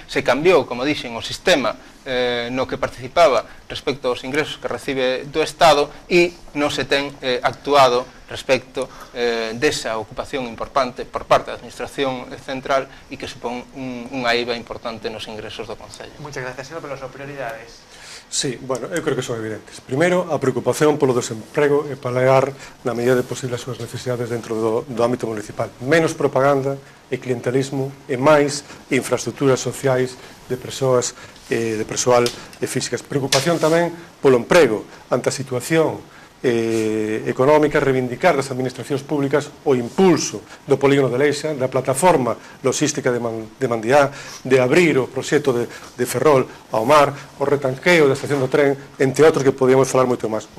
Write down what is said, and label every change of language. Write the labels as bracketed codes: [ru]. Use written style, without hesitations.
[gl] Se cambiou, como dixen, o sistema no que participaba respecto aos ingresos que recibe do Estado e non se ten actuado respecto desa ocupación importante por parte da Administración Central e que supón unha IVA importante nos ingresos do Concello. [es] Muchas gracias, señor Peloso. Prioridades. [gl] Sí, bueno, eu creo que son evidentes. Primeiro, a preocupación polo desemprego e paliar na medida de posible as súas necesidades dentro do ámbito municipal. Menos propaganda e clientelismo e máis infraestructuras sociais de persoas de persoal físicas. Preocupación tamén polo emprego ante a situación económica, reivindicar das administracións públicas o impulso do polígono de Leixa, da plataforma logística de Mandiá, de abrir o proxecto de Ferrol ao mar, o retanqueo da estación do tren, entre outros que podíamos falar moito máis.